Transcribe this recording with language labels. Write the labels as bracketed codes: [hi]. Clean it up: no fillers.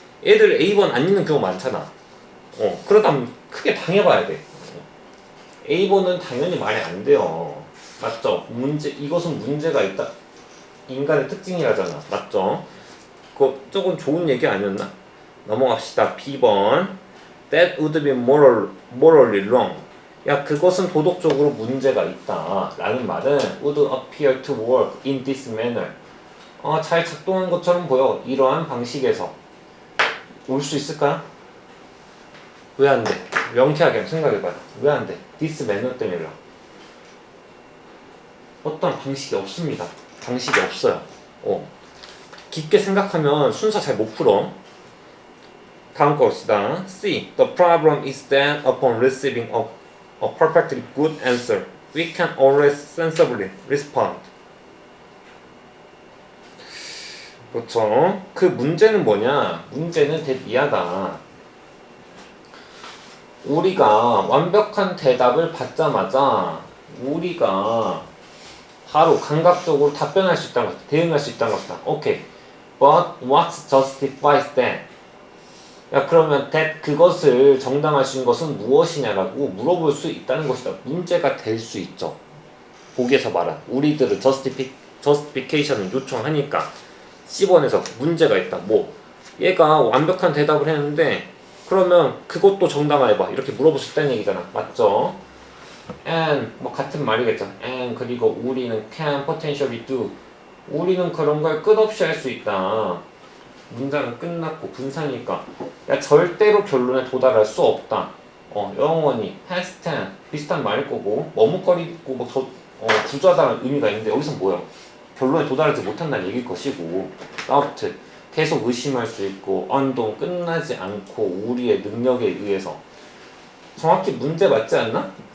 [ko] 애들 A번 안 읽는 경우 많잖아. 그러다 크게 당해봐야 돼. A번은 당연히 말이 안 돼요. 맞죠? 이것은 문제가 있다. 인간의 특징이라잖아. 맞죠? 저건 좋은 얘기 아니었나? 넘어갑시다. B번. [en] That would be morally wrong. [ko] 야, 그것은 도덕적으로 문제가 있다. 라는 말은 [en] would appear to work in this manner. [ko] 잘 작동한 것처럼 보여. 이러한 방식에서. 올 수 있을까? 왜 안 돼? 명쾌하게 한번 생각해봐요. 왜 안 돼? [en] this manner [ko] 때문이라. 어떤 방식이 없습니다. 방식이 없어요. 깊게 생각하면 순서 잘 못 풀어. 다음 거 봅시다. C. [en] The problem is that upon receiving a perfectly good answer, we can always sensibly respond. [ko] 그렇죠. 그 문제는 뭐냐? 문제는 대비하다. 우리가 완벽한 대답을 받자마자 우리가 바로 감각적으로 답변할 수 있다는 것이다. 대응할 수 있다는 것이다. 오케이. [en] But what justifies that? [ko] 야, 그러면 that, 그것을 정당화시킨 것은 무엇이냐라고 물어볼 수 있다는 것이다. 문제가 될 수 있죠. 보기에서 말한 우리들은 justification을 요청하니까 C번에서 문제가 있다. 얘가 완벽한 대답을 했는데 그러면 그것도 정당화해봐. 이렇게 물어볼 수 있다는 얘기잖아. 맞죠? And 같은 말이겠죠. [en] And [ko] 그리고 우리는 [en] can potentially do. [ko] 우리는 그런 걸 끝없이 할 수 있다. 문장은 끝났고 분사니까 야, 절대로 결론에 도달할 수 없다. 영원히 past tense 비슷한 말일 거고 머뭇거리고 주저하다는 의미가 있는데 여기서 뭐야? 결론에 도달하지 못한다는 얘기일 것이고 doubt 계속 의심할 수 있고 언동 끝나지 않고 우리의 능력에 의해서 정확히 문제 맞지 않나?